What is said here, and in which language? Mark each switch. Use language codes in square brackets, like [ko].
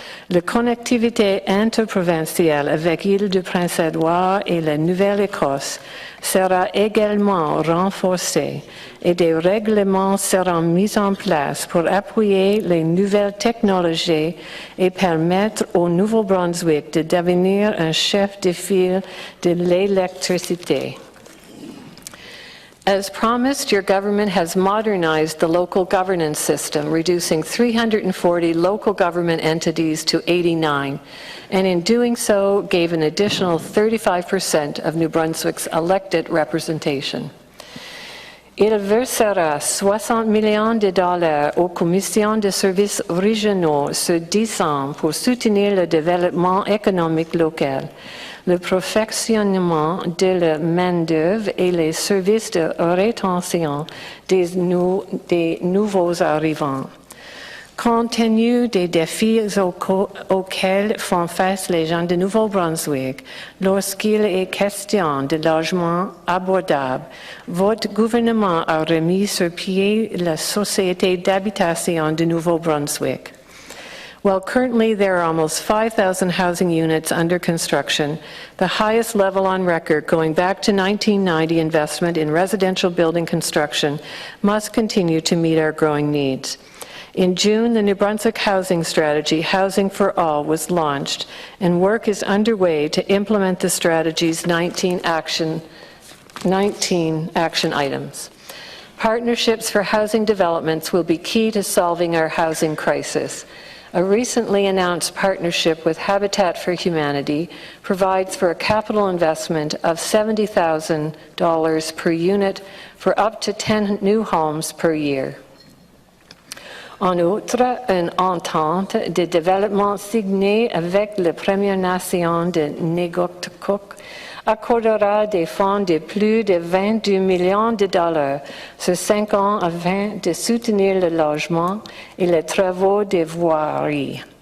[fr] La connectivité interprovinciale avec l'île du Prince-Édouard et la Nouvelle-Écosse sera également renforcée et des règlements seront mis en place pour appuyer les nouvelles technologies et permettre au Nouveau-Brunswick de devenir un chef de file de l'électricité. [en] As promised, your government has modernized the local governance system, reducing 340 local government entities to 89, and in doing so, gave an additional 35% of New Brunswick's elected representation. [fr] Il versera 60 millions de dollars aux commissions de services régionaux ce 10 ans pour soutenir le développement économique local, le perfectionnement de la main-d'œuvre et les services de rétention des nouveaux arrivants. Compte tenu des défis auxquels font face les gens de Nouveau-Brunswick, lorsqu'il est question de logements abordables, votre gouvernement a remis sur pied la Société d'habitation de Nouveau-Brunswick. [en] While currently there are almost 5,000 housing units under construction, the highest level on record going back to 1990 investment in residential building construction must continue to meet our growing needs. In June, the New Brunswick Housing Strategy, Housing for All, was launched, and work is underway to implement the strategy's 19 action items. Partnerships for housing developments will be key to solving our housing crisis. A recently announced partnership with Habitat for Humanity provides for a capital investment of $70,000 per unit for up to 10 new homes per year. [fr] En outre, une entente de développement signée avec les Premières Nations de Négotchok accordera des fonds de plus de 22 millions de dollars sur 5 ans afin de soutenir le logement et les travaux de voirie.